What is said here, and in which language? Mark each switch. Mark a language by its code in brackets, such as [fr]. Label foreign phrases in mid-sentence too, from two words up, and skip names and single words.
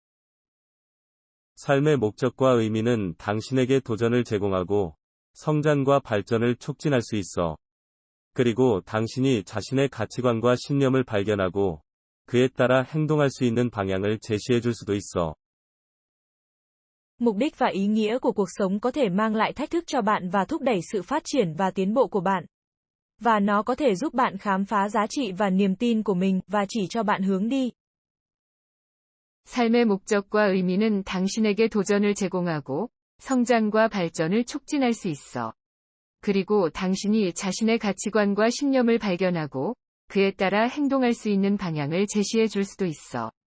[ko] 삶의 목적과 의미는 당신에게 도전을 제공하고 성장과 발전을 촉진할 수 있어. 그리고 당신이 자신의 가치관과 신념을 발견하고 그에 따라 행동할 수 있는 방향을 제시해 줄 수도 있어. [vi] Mục đích và ý nghĩa của cuộc sống có thể mang lại thách thức cho bạn và thúc đẩy sự phát triển và tiến bộ của bạn. Và nó có thể giúp bạn khám phá giá trị và niềm tin của mình và chỉ cho bạn hướng đi. [ko] 삶의 목적과 의미는 당신에게 도전을 제공하고 성장과 발전을 촉진할 수 있어. 그리고 당신이 자신의 가치관과 신념을 발견하고 그에 따라 행동할 수 있는 방향을 제시해 줄 수도 있어.